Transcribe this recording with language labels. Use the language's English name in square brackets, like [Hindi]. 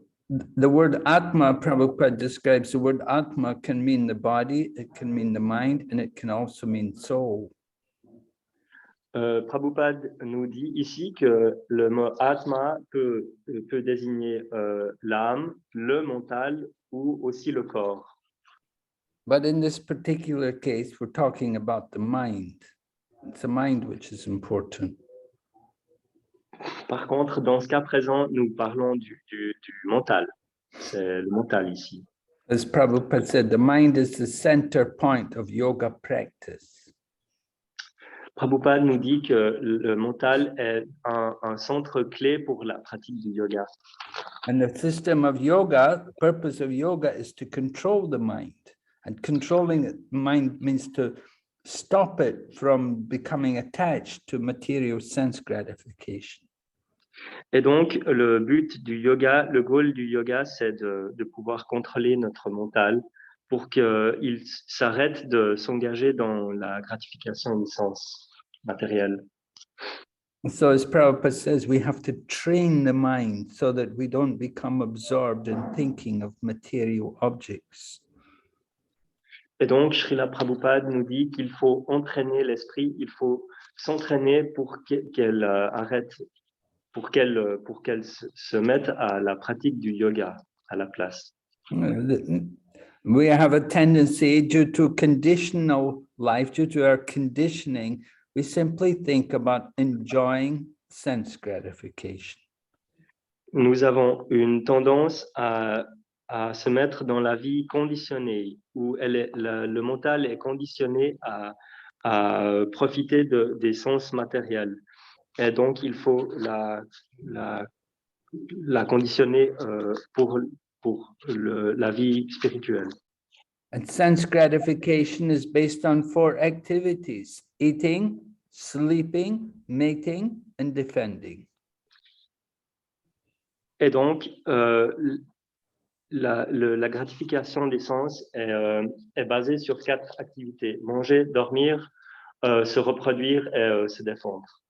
[English] The word Atma, Prabhupada describes the word Atma can mean the body, it can mean the mind, and it can also mean soul. [French] Prabhupada nous dit ici que le mot Atma peut désigner l'âme, le mental ou aussi le corps. [English] But in this particular case, we're talking about the mind. It's the mind which is important. [French] Par contre, dans ce cas présent, nous parlons du mental. C'est le mental ici. [English] As Prabhupada said, the mind is the center point of yoga practice. [French] Prabhupada nous dit que le mental est un centre clé pour la pratique du yoga. [English] And the system of yoga, the purpose of yoga is to control the mind. And controlling the mind means to stop it from becoming attached to material sense gratification. [French] Et donc, le but du yoga, le goal du yoga, c'est de pouvoir contrôler notre mental pour qu'il s'arrête de s'engager dans la gratification des sens matériels. [English] So as Prabhupada says, we have to train the mind so that we don't become absorbed in thinking of material objects. [French] Et donc, Srila Prabhupada nous dit qu'il faut entraîner l'esprit, il faut s'entraîner pour qu'elle arrête, pour qu'elle se mette à la pratique du yoga à la place. [English] We have a tendency due to conditional life, due to our conditioning, we simply think about enjoying sense gratification. [French] Nous avons une tendance à se mettre dans la vie conditionnée, où le mental est conditionné à profiter des sens matériels. Et donc, il faut la conditionner pour la vie spirituelle. [English] And sense gratification is based on 4 activities: eating, sleeping, mating, and defending. [French] Et donc, la gratification des sens est basée sur 4 activités: manger, dormir, se reproduire et se défendre.